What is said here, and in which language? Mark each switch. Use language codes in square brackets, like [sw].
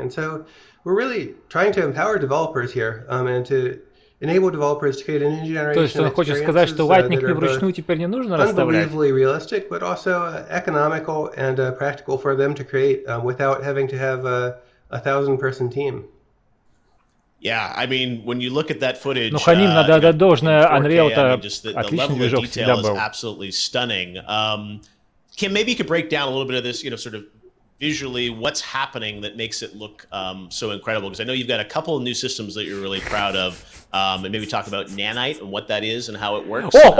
[en] And so we're really trying to empower developers here, and to enable developers to create a new generation of experiences that are unbelievably realistic, but also economical and practical for them to create without having to have a 1,000-person team. Yeah, I mean, when you look at that footage, [ru] ну, Ханим, надо отдать должное, Unreal-то отличный движок всегда был. [en] Absolutely stunning. Kim, maybe you could break down a little bit of this, sort of visually, what's happening that makes it look so incredible? Because I know you've got a couple of new systems that you're really proud of, and maybe talk about nanite and what that is and how it works.